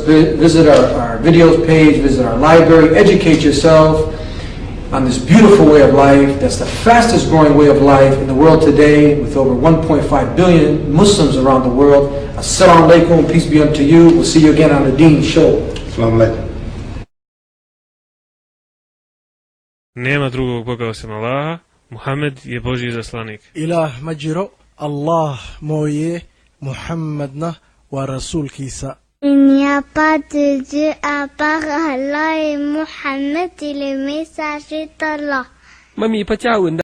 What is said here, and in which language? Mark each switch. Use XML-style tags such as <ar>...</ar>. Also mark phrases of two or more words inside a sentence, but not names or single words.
<en>Visit our videos page, visit our library, educate yourself on this beautiful way of life. That's the fastest growing way of life in the world today, with over 1.5 billion Muslims around the world.</en> <ar>السلام عليكم,</ar> <en>peace be unto you. We'll see you again on the Deen Show.</en> <ar>السلام عليكم.</ar> <bs>Nema drugog Boga osim Allaha, Muhammed je Božji zaslanik.</bs> <so>Ilah ma jiro, Allah mooye, Muhammadna waa rasuulkiisa.</so> <fr>Il n'y a pas de Dieu à part Allah et Muhammad est le messager d'Allah.</fr>